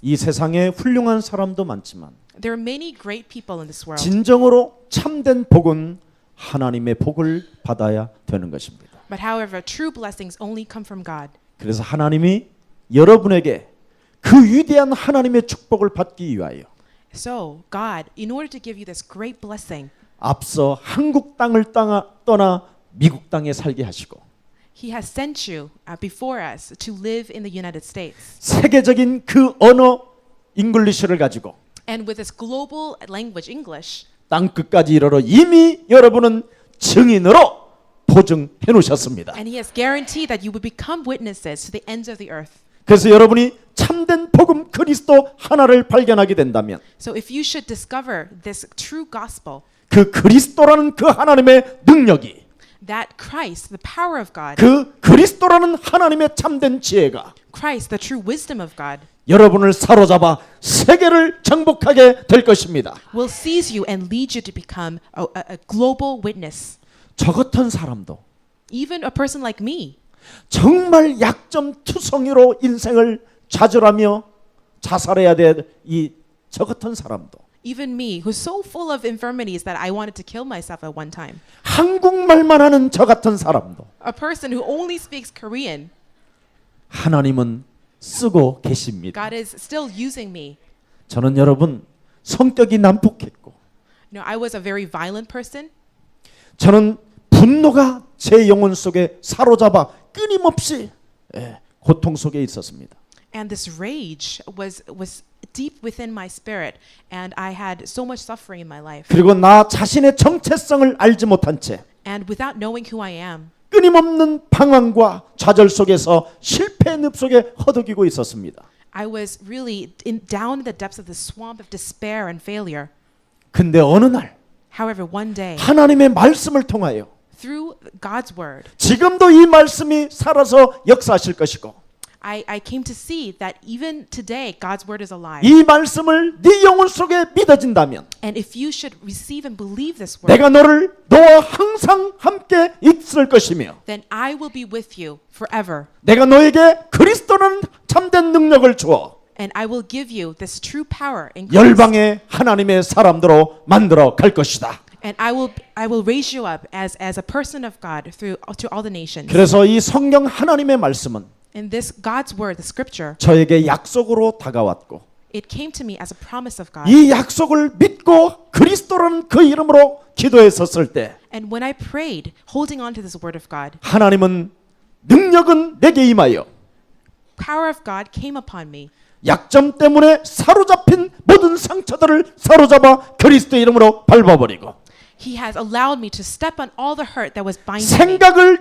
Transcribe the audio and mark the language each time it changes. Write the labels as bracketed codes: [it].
[ko] 이 세상에 훌륭한 사람도 많지만 [en] There are many great people in this world, [ko] 진정으로 참된 복은 하나님의 복을 받아야 되는 것입니다. [en] but however, true blessings only come from God. [ko] 그래서 하나님이 여러분에게 그 위대한 하나님의 축복을 받기 위하여 [en] So, God, in order to give you this great blessing, [ko] 앞서 한국 땅을 떠나 미국 땅에 살게 하시고 [en] He has sent you before us to live in the United States. [ko] 세계적인 그 언어 잉글리시를 가지고 [en] And with this global language, English, [ko] 땅 끝까지 이르러 이미 여러분은 증인으로 보증해 놓으셨습니다. [en] and He has guaranteed that you would become witnesses to the ends of the earth. [ko] 그래서 여러분이 참된 복음 그리스도 하나를 발견하게 된다면 [en] So if you should discover this true gospel, [ko] 그 그리스도라는 그 하나님의 능력이 [en] that Christ, the power of God, [ko] 그 그리스도라는 하나님의 참된 지혜가 [en] Christ, the true wisdom of God, [ko] 여러분을 사로잡아 세계를 정복하게 될 것입니다. [en] will seize you and lead you to become a global witness. [ko] 저 같은 사람도 [en] Even a person like me, [ko] 정말 약점 투성이로 인생을 좌절하며 자살해야 될 이 저 같은 사람도 [en] Even me, who's so full of infirmities that I wanted to kill myself at one time. [ko] 한국말만 하는 저 같은 사람도 [en] A person who only speaks Korean, [ko] 하나님은 쓰고 계십니다. [en] God is still using me. [ko] 저는 여러분 성격이 난폭했고 [en] I was a very violent person. [ko] 저는 분노가 제 영혼 속에 사로잡아 끊임없이 고통 속에 있었습니다. [en] And this rage was deep within my spirit, and I had so much suffering in my life. [ko] 그리고 나 자신의 정체성을 알지 못한 채 [en] And without knowing who I am, [ko] 끊임없는 방황과 좌절 속에서 실패의 늪 속에 허덕이고 있었습니다. [en] I was really down in the depths of the swamp of despair and failure. [ko] 근데 어느 날 [en] However, one day, [ko] 하나님의 말씀을 통하여 [en] through God's word, [ko] 지금도 이 말씀이 살아서 역사하실 것이고 [en] I came to see that even today, God's word is alive. [ko] 이 말씀을 네 영혼 속에 믿어진다면 [en] And if you should receive and believe this word, [ko] 내가 너와 항상 함께 있을 것이며 [en] then I will be with you forever. [ko] 내가 너에게 그리스도는 참된 능력을 주어 [en] And I will give you this true power in Christ. [ko] 열방의 하나님의 사람들로 만들어 갈 것이다. [en] And I will raise you up as a person of God to all the nations. [ko] 그래서 이 성경 하나님의 말씀은 [en] And this God's word, the scripture, [ko] 저에게 약속으로 다가왔고 [en] it came to me as a promise of God. [ko] 이 약속을 믿고 그리스도라는 그 이름으로 기도했었을 때 [en] And when I prayed, holding on to this word of God, [ko] 하나님은 능력은 내게 임하여 [en] power of God came upon me. [ko] 약점 때문에 사로잡힌 모든 상처들을 사로잡아 그리스도 이름으로 밟아버리고 [en] He has allowed me to step on all the hurt that was binding me,